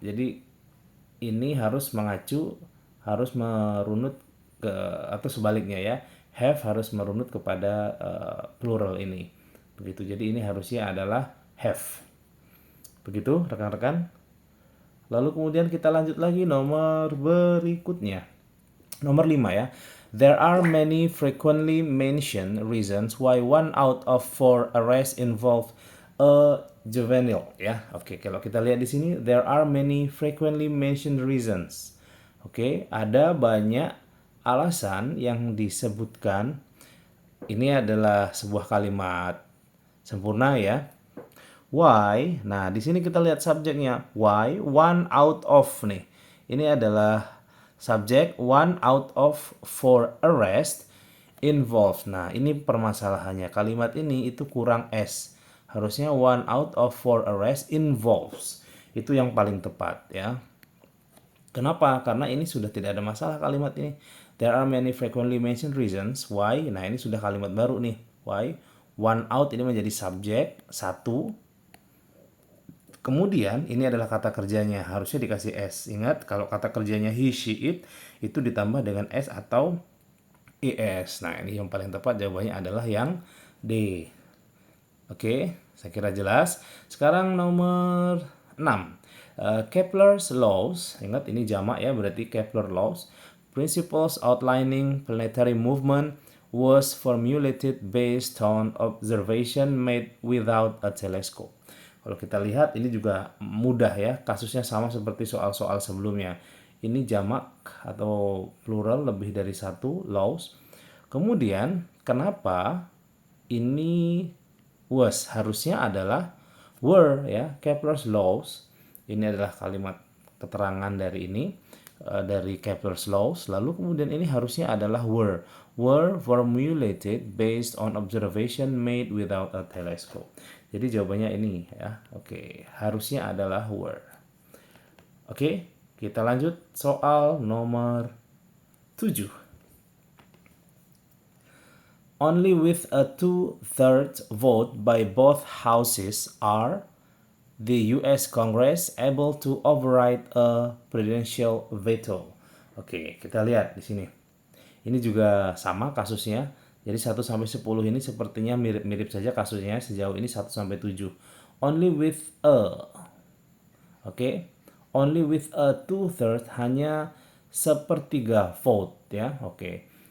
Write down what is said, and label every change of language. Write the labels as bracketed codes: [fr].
[id] Jadi ini harus mengacu, harus merunut ke, atau sebaliknya ya. Have harus merunut kepada plural ini. Begitu. Jadi ini harusnya adalah have. Begitu rekan-rekan. Lalu kemudian kita lanjut lagi nomor berikutnya. Nomor 5 ya. [en] There are many frequently mentioned reasons why 1 out of 4 arrests involve [id] a juvenile ya. Oke, kalau kita lihat di sini [en] there are many frequently mentioned reasons. [id] Oke, ada banyak alasan yang disebutkan. Ini adalah sebuah kalimat sempurna ya. Why? Nah, di sini kita lihat subjeknya. Why? [en] One out of [id] nih. Ini adalah subjek [en] one out of four arrest involved. [id] Nah, ini permasalahannya. Kalimat ini itu kurang S. [en] Harusnya one out of four arrest involves. [id] Itu yang paling tepat ya. Kenapa? Karena ini sudah tidak ada masalah kalimat ini. [en] There are many frequently mentioned reasons why. [id] Nah, ini sudah kalimat baru nih. Why? One out ini menjadi subjek satu. Kemudian ini adalah kata kerjanya. Harusnya dikasih S. Ingat kalau kata kerjanya he, she, it itu ditambah dengan S atau es. Nah, ini yang paling tepat jawabannya adalah yang D. Oke, saya kira jelas. Sekarang nomor 6. Kepler's laws, ingat ini jamak ya, berarti Kepler laws. [en] Principles outlining planetary movement was formulated based on observation made without a telescope. [id] Kalau kita lihat ini juga mudah ya, kasusnya sama seperti soal-soal sebelumnya. Ini jamak atau plural lebih dari satu laws. Kemudian kenapa ini was harusnya adalah were ya, Kepler's laws. Ini adalah kalimat keterangan dari ini dari Kepler's laws. Lalu kemudian ini harusnya adalah [en] were formulated based on observation made without a telescope. [id] Jadi jawabannya ini ya. Oke, harusnya adalah were. Oke, kita lanjut soal nomor 7. [en] Only with a 2/3 vote by both houses are the US Congress able to override a presidential veto. [id] Oke, kita lihat di sini. Ini juga sama kasusnya. Jadi 1 sampai 10 ini sepertinya mirip-mirip saja kasusnya sejauh ini 1 sampai 7. [en] Only with a. Oke. Only with a 2/3 [id] hanya sepertiga [en] vote ya. Oke.